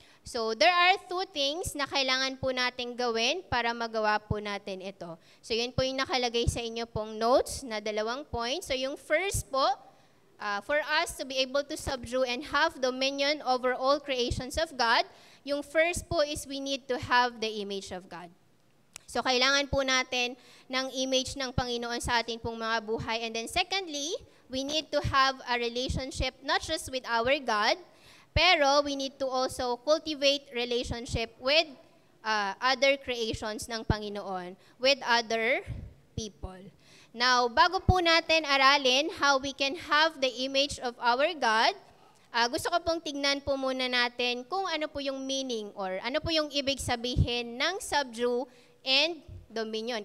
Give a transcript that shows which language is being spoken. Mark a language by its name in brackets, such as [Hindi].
[Filipino] So, [English] there are two things [Filipino] na kailangan po natin gawin para magawa po natin ito. [English] So, [Filipino] yun po yung nakalagay sa inyo pong notes na 2 points. [English] So, yung first po, for us to be able to subdue and have dominion over all creations of God, yung first po is we need to have the image of God. [Filipino] So, kailangan po natin ng image ng Panginoon sa ating pong mga buhay. [English] And then secondly, we need to have a relationship not just with our God, pero we need to also cultivate relationship with other creations ng Panginoon, with other people. [Filipino] Now, bago po natin aralin [English] how we can have the image of our God, [Filipino] gusto ko pong tignan po muna natin kung ano po yung meaning or ano po yung ibig sabihin ng subdue and dominion.